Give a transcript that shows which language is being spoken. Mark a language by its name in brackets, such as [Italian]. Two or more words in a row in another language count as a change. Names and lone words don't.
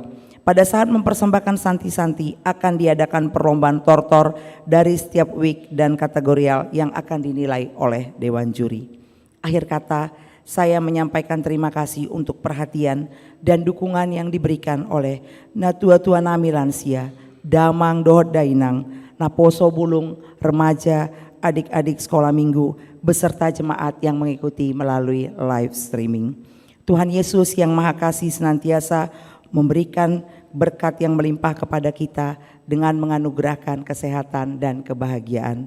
[Indonesian] Pada saat mempersembahkan santi-santi akan diadakan perlombaan tortor dari setiap week dan kategorial yang akan dinilai oleh Dewan Juri. Akhir kata, saya menyampaikan terima kasih untuk perhatian dan dukungan yang diberikan oleh [Batak Toba] natua-tua nami [Indonesian] lansia, [Batak Toba] damang dohot dainang, naposo bulung, [Indonesian] remaja, adik-adik sekolah minggu, beserta jemaat yang mengikuti melalui [English] live streaming. [Indonesian] Tuhan Yesus yang Maha Kasih senantiasa memberikan berkat yang melimpah kepada kita dengan menganugerahkan kesehatan dan kebahagiaan.